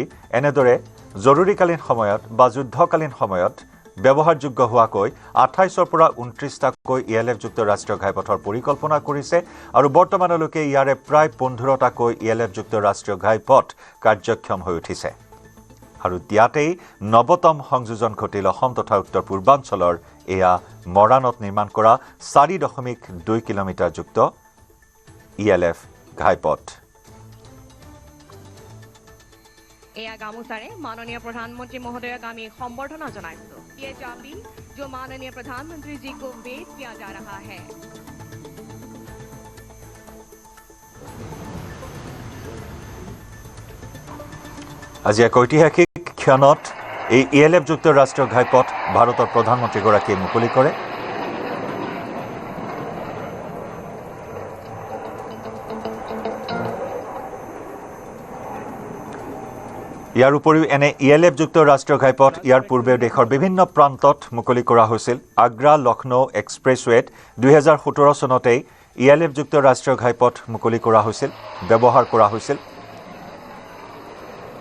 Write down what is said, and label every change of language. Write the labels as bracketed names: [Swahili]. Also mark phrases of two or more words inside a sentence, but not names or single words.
[Assamese] এনেদৰে জৰুৰীকালীন সময়ত বা যুদ্ধকালীন সময়ত ব্যৱহাৰযোগ্য হোৱাকৈ 28ৰ পৰা 29টাকৈ ELF যুক্ত ৰাষ্ট্ৰীয় ঘাইপথৰ পৰিকল্পনা কৰিছে আৰু বৰ্তমানলৈকে ইয়াৰে প্ৰায় 15টাকৈ ELF যুক্ত ৰাষ্ট্ৰীয় ঘাইপথ কাৰ্যক্ষম হৈ উঠিছে আৰু ইয়াতেই নৱতম সংযোজন ঘটিল অসম তথা উত্তৰ পূৰ্বাঞ্চলৰ এয়া মৰাণত নিৰ্মাণ কৰা 4.2 কিলোমিটাৰ যুক্ত ELF ঘাইপথ এয়া গামোচাৰে মাননীয় প্ৰধানমন্ত্ৰী মহোদয়ক আমি সম্বৰ্ধনা জনাইছো [Hindi] ये चाबी जो माननीय प्रधानमंत्री जी को भेंट किया जा रहा है [Assamese] আজি এক ঐতিহাসিক ক্ষণত এই ELF যুক্ত ৰাষ্ট্ৰীয় ঘাইপথ ভাৰতৰ প্ৰধানমন্ত্ৰীগৰাকীয়ে মুকলি কৰে ইয়াৰ উপৰিও এনে ELF যুক্ত ৰাষ্ট্ৰীয় ঘাইপথ ইয়াৰ পূৰ্বে দেশৰ বিভিন্ন প্ৰান্তত মুকলি কৰা হৈছিল আগ্ৰা লক্ষ্ণৌ এক্সপ্ৰেছৱেত 2017 চনতেই ELF যুক্ত ৰাষ্ট্ৰীয় ঘাইপথ মুকলি কৰা হৈছিল ব্যৱহাৰ কৰা হৈছিল